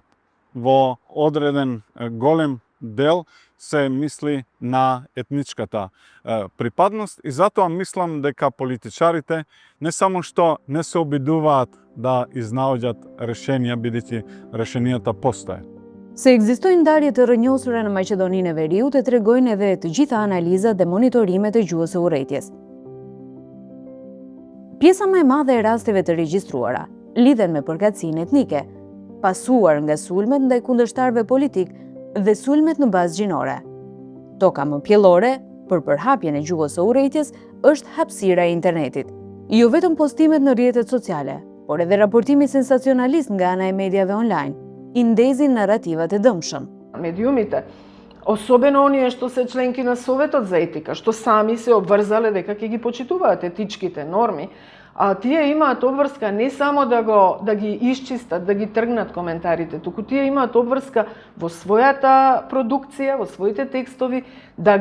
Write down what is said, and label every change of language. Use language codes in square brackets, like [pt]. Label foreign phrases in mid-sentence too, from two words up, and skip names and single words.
[mk] Во одреден голем дел се мисли на етничката припадност и затоа мислам дека политичарите не само што не се обидуваат да изнаоѓат решенија, бидејќи решенијата постојат. [sq] Se ekzistojnë ndarje të rrënjosura në Maqedoninë e Veriut e tregojnë edhe të gjitha analizat dhe monitorimet e gjuhës së urrëties. Pjesa më e madhe e rasteve të regjistruara lidhen me përkatësinë etnike, pasuar nga sulmet ndaj kundërshtarëve politik dhe sulmet në bazë gjinore. Toka më pjellore për përhapjen e gjuhës së urrëties është hapësira e internetit. Jo vetëm postimet në rrjetet sociale, por edhe raportimi sensacionalist nga ana e mediave online, i ndezin narrativat e dëmshëm. [mk] Медиумите, особено оние што се членки на Советот за етика, што сами се обврзале дека ќе ги почитуваат етичките норми, а тие имаат обврска не само да ги исчистат, да ги тргнат коментарите, туку тие имаат обврска во својата продукција, во своите текстови, да